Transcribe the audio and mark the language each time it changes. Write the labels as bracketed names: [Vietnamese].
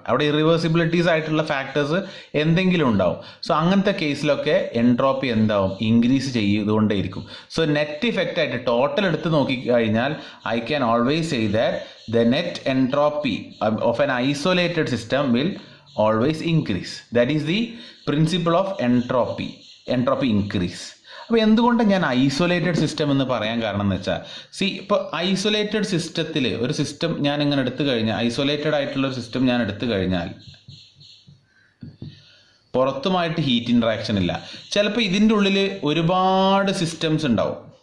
[Malayalam] അവിടെ ഇറിവേഴ്സിബിലിറ്റീസ് ആയിട്ടുള്ള ഫാക്ടേഴ്സ് എന്തെങ്കിലും ഉണ്ടാവും. സോ അങ്ങനത്തെ കേസിലൊക്കെ എൻട്രോപ്പി എന്താവും? ഇൻക്രീസ് ചെയ്തുകൊണ്ടേയിരിക്കും. സോ നെറ്റ് ഇഫക്റ്റ് ആയിട്ട് ടോട്ടൽ എടുത്ത് നോക്കിക്കഴിഞ്ഞാൽ [English] I can always say that the net entropy of an isolated system will always increase. That is the principle of entropy increase. [Malayalam] അപ്പോൾ എന്തുകൊണ്ടാണ് ഞാൻ ഐസൊലേറ്റഡ് സിസ്റ്റം എന്ന് പറയാൻ കാരണം എന്ന് വെച്ചാൽ, ഇപ്പോൾ ഐസൊലേറ്റഡ് സിസ്റ്റത്തിൽ ഒരു സിസ്റ്റം ഞാൻ ഇങ്ങനെ എടുത്തു കഴിഞ്ഞാൽ, ഐസൊലേറ്റഡ് ആയിട്ടുള്ള ഒരു സിസ്റ്റം ഞാൻ എടുത്തു കഴിഞ്ഞാൽ പുറത്തുമായിട്ട് ഹീറ്റ് ഇൻട്രാക്ഷൻ ഇല്ല. ചിലപ്പോൾ ഇതിൻ്റെ ഉള്ളിൽ ഒരുപാട് സിസ്റ്റംസ് ഉണ്ടാവും.